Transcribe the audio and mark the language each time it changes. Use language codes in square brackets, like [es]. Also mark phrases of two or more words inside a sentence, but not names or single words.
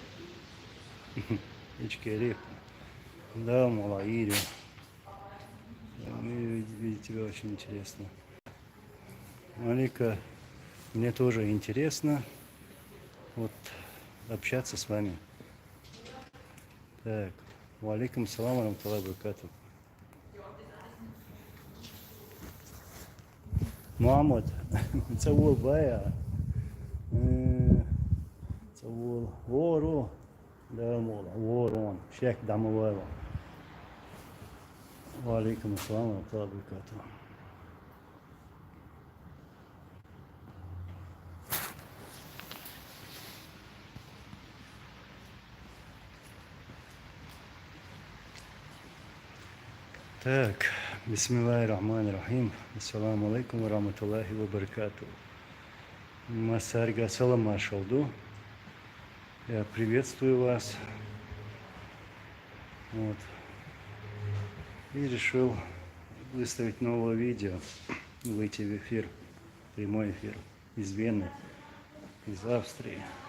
[ru] Ичкерик. Да, Малаири. Видите, тебя очень интересно. Малика, мне тоже интересно вот общаться с вами. Так, [ar] وعليكم السلام ورحمة الله وبركاته. [ce] Мухаммад, цавул бая, цавул вору, да мола, ворон, шек дамового. [ar] وعليكم السلام ورحمة الله وبركاته. Так, بسم الله الرحمن الرحيم. السلام عليكم ورحمة الله وبركاته. [ce] Масарга салам машалду. [ru] Я приветствую вас. Вот. И решил выставить новое видео, выйти в эфир, прямой эфир из Вены, из Австрии.